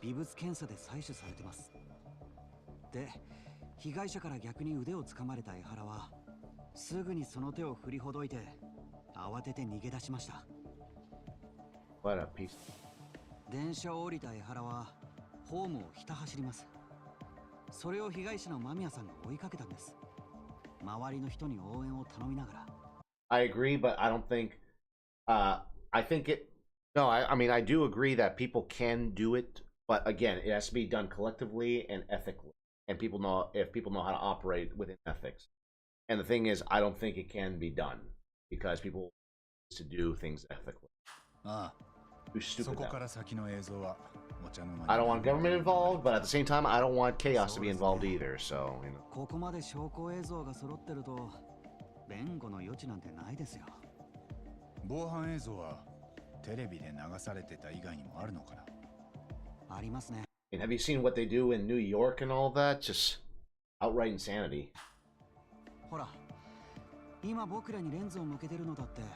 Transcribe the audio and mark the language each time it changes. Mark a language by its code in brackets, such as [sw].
[ja] 微物検査で採取されてます。で、被害者から逆に腕を掴まれた江原はすぐにその手を振りほどいて慌てて逃げ出しました。 [en] What a piece. [ja] 電車を降りた江原はホームをひた走ります。それを被害者の間宮さんが追いかけたんです。周りの人に応援を頼みながら。 [en] I agree, but I don't think. I think it. No, I mean I do agree that people can do it, but again, it has to be done collectively and ethically, and people know how to operate within ethics. And the thing is, I don't think it can be done because people to do things ethically. Too stupid. I don't want government involved, but at the same time, I don't want chaos to be involved either. So, you know. [ja] ここまで証拠映像が揃ってると弁護の余地なんてないですよ。防犯映像はテレビで流されてた以外にもあるのかな。ありますね。 [en] And have you seen what they do in New York and all that? Just outright insanity. [ja] ほら、今僕らにレンズを向けてるのだって。